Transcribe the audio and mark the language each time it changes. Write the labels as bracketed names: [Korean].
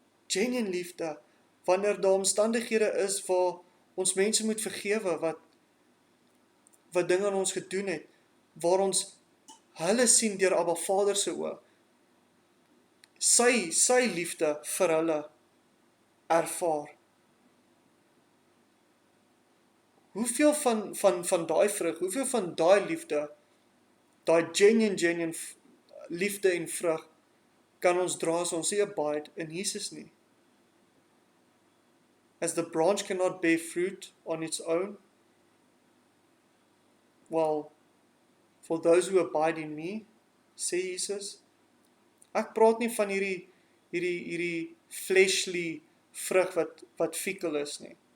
[Afrikaans] Genuine liefde, wanneer daar omstandighede is waar ons mense moet vergewe, wat dinge aan ons gedoen het, waar ons hulle sien deur ABBA Vader se oë, sy liefde vir hulle ervaar. Hoeveel van daai vrug, hoeveel van daai liefde, daai genuine liefde en vrug, kan ons dra as ons nie abide in Jesus nie? [English] As the branch cannot bear fruit on its own, well, for those who abide in me, [Afrikaans] sê Jesus, ek praat nie van hierdie fleshly vrug wat fikkel is nie.